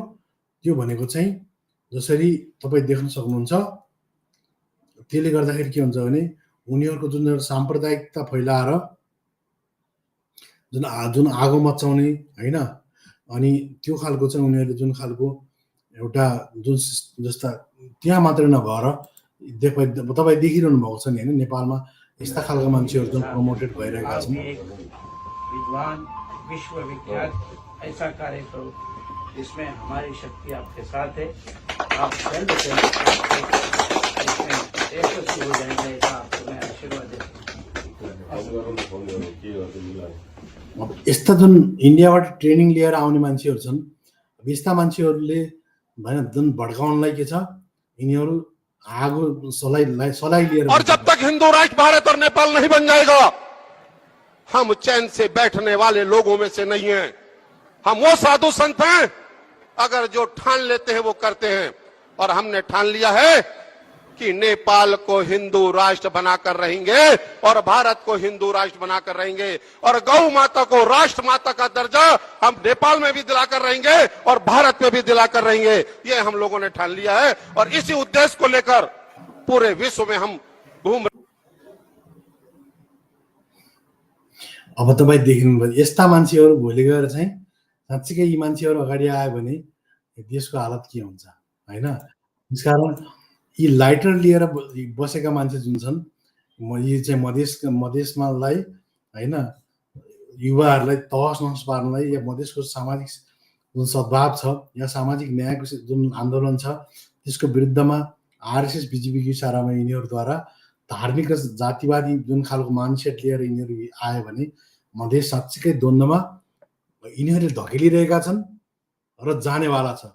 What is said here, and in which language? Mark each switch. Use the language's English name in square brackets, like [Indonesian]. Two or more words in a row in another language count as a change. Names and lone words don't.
[Nepali] त्यो भनेको चाहिँ जसरी तपाईँ देख्न सक्नुहुन्छ त्यसले गर्दाखेरि के हुन्छ भने उनीहरूको जुन साम्प्रदायिकता फैलाएर जुन आगो मचाउने होइन अनि त्यो खालको चाहिँ उनीहरूले जुन खालको एउटा जुन जस्ता त्यहाँ मात्रै नभएर तपाईँ देखिरहनु भएको छ नि होइन नेपालमा यस्ता खालका मान्छेहरू जुन प्रमोटेड भइरहेका छन्। [Hindi] विद्वान विश्वविख्यात ऐसा कार्य करो जिसमें हमारी शक्ति आपके साथ है। आप जल्द से जल्द इसमें यशस्वी हो जाएंगे, ऐसा आपको मैं आशीर्वाद देता हूँ। [Nepali] यस्ता जुन इन्डियाबाट ट्रेनिङ लिएर आउने मान्छेहरू छन्, यस्ता मान्छेहरूले भएन जुन भड्काउनलाई के छ यिनीहरू आगो सलाई लिएर [Hindi] और जब तक हिंदू राष्ट्र भारत और नेपाल नहीं बन जाएगा हम चैन से बैठने वाले लोगों में से नहीं हैं। हम वो साधु संत हैं अगर जो ठान लेते हैं वो करते हैं। और हमने ठान लिया है कि नेपाल को हिंदू राष्ट्र बनाकर रहेंगे और भारत को हिंदू राष्ट्र बनाकर रहेंगे और गौ माता को राष्ट्र माता का दर्जा हम नेपाल में भी दिलाकर रहेंगे और भारत में भी दिलाकर रहेंगे। ये हम लोगों ने ठान लिया है और इसी उद्देश्य को लेकर पूरे विश्व में हम घूम। [Nepali] अब तपाईँ देख्नुभयो यस्ता मान्छेहरू भोलि गएर चाहिँ साँच्चीकै यी मान्छेहरू अगाडि आयो भने देशको हालत के हुन्छ होइन। त्यसकारण यी लाइटर लिएर बसेका मान्छे जुन छन् यी चाहिँ मधेसमालाई होइन युवाहरूलाई तहस नहस पार्नलाई या मधेसको सामाजिक जुन सद्भाव छ या सामाजिक न्यायको जुन आन्दोलन छ त्यसको विरुद्धमा आरएसएस बिजेपीको इसारामा यिनीहरूद्वारा धार्मिक र जातिवादी जुन खालको माइन्डसेट लिएर यिनीहरू आयो भने मधेस साँच्चीकै द्वन्द्वमा यिनीहरूले धकेलिरहेका छन् र जानेवाला छ।